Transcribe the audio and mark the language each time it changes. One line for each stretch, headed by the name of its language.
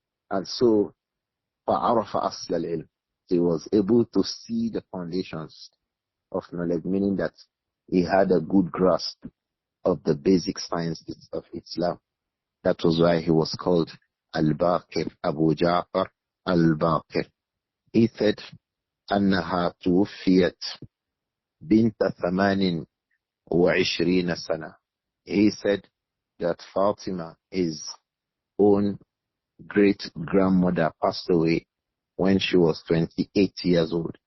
English: And so,
Arabic: فَعَرَفَ أَصْلَ الْعِلْمِ,
English: he was able to see the foundations of knowledge, meaning that he had a good grasp of the basic sciences of Islam. That was why he was called Al-Baqir, Abu Ja'far Al-Baqir. He said,
Arabic: أنها توفيت بنت 28 سنة.
English: He said that Fatima, his own great-grandmother, passed away when she was 28 years old.